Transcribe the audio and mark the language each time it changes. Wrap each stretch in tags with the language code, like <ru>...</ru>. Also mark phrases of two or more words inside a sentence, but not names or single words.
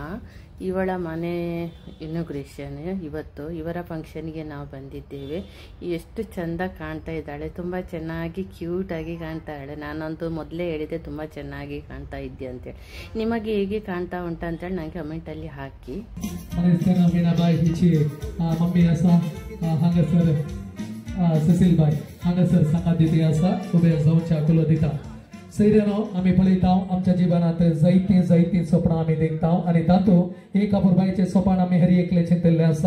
<kn>ಇವಳ ಮನೆ ಇನಾಗ್ರೇಷನ್ ಇವತ್ತು. ಇವರ ಫಂಕ್ಷನ್ಗೆ ನಾವು ಬಂದಿದ್ದೇವೆ. ಎಷ್ಟು ಚೆಂದ ಕಾಣ್ತಾ ಇದ್ದಾಳೆ, ತುಂಬ ಚೆನ್ನಾಗಿ ಕ್ಯೂಟಾಗಿ ಕಾಣ್ತಾ ಇದ್ದಾಳೆ. ನಾನಂತೂ ಮೊದಲೇ ಹೇಳಿದೆ ತುಂಬ ಚೆನ್ನಾಗಿ ಕಾಣ್ತಾ ಇದ್ದೆ ಅಂತೇಳಿ. ನಿಮಗೆ ಹೇಗೆ ಕಾಣ್ತಾ ಉಂಟು ಅಂತೇಳಿ ನನಗೆ ಕಮೆಂಟಲ್ಲಿ ಹಾಕಿ.</kn> <kok>ससील बाई हांगासर सांगात दिली आसा उबे जावच्या कुलदिता. सैर्यानो आम्ही पळयताव आमच्या जिवनात जायती स्वप्नां आम्ही देखताव आनी तातूंत एक अपुरबाईचे स्वप्न आम्ही हर एकले चिंतल्ले आसा.</kok>